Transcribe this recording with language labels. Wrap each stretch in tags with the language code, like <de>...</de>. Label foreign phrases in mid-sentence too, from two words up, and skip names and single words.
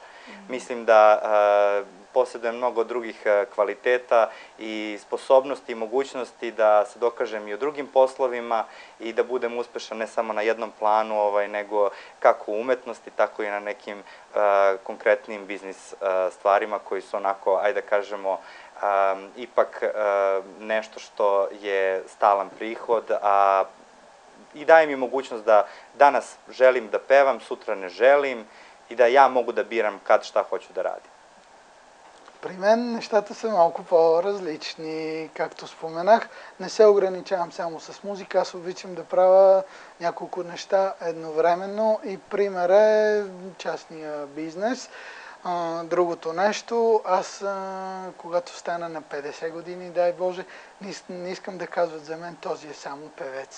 <sr>Mislim da posjedujem mnogo drugih kvaliteta i sposobnosti i mogućnosti da se dokažem i u drugim poslovima i da budem uspešan ne samo na jednom planu, nego kako u umetnosti, tako i na nekim konkretnim biznis stvarima koji su onako, ajde da kažemo, ipak nešto što je stalan prihod, a i daje mi mogućnost da danas želim da pevam, sutra ne želim и да я мога да бирам kad šta hoću да радим.</sr> <bg>При мен нещата са малко по-различни. Както споменах, не се ограничавам само с музика, аз обичам да правя няколко неща едновременно и пример е частния бизнес. Другото нещо, аз когато стана на 50 години, дай Боже, не искам да казват за мен, този е само певец.</bg>